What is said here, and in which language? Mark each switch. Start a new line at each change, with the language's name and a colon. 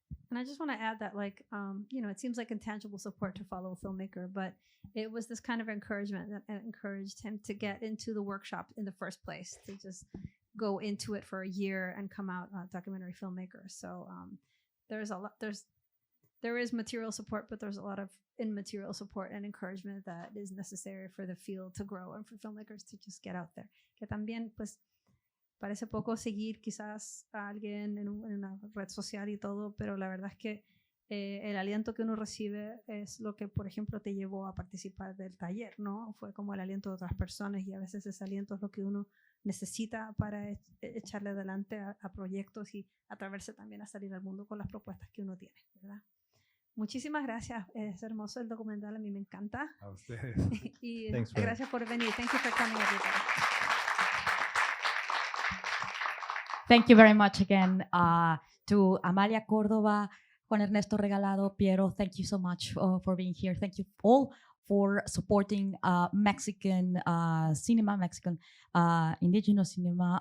English: And I just want to add that, it seems like intangible support to follow a filmmaker, but it was this kind of encouragement that encouraged him to get into the workshop in the first place, to just go into it for a year and come out a documentary filmmaker. So there is material support, but there's a lot of immaterial support and encouragement that is necessary for the field to grow and for filmmakers to just get out there.
Spanish: Que también, pues, parece poco seguir quizás a alguien en una red social y todo, pero la verdad es que el aliento que uno recibe es lo que, por ejemplo, te llevó a participar del taller, ¿no? Fue como el aliento de otras personas y a veces ese aliento es lo que uno necesita para echarle adelante a proyectos y atreverse también a salir al mundo con las propuestas que uno tiene, ¿verdad? Muchísimas gracias, es hermoso el documental, a mí me encanta. A ustedes. Y
English: Thanks,
Spanish: gracias por venir.
English: Thank you for coming, everybody. Thank you very much again to Amalia Córdoba, Juan Ernesto Regalado, Piero. Thank you so much for being here. Thank you all for supporting Mexican cinema, Mexican indigenous cinema.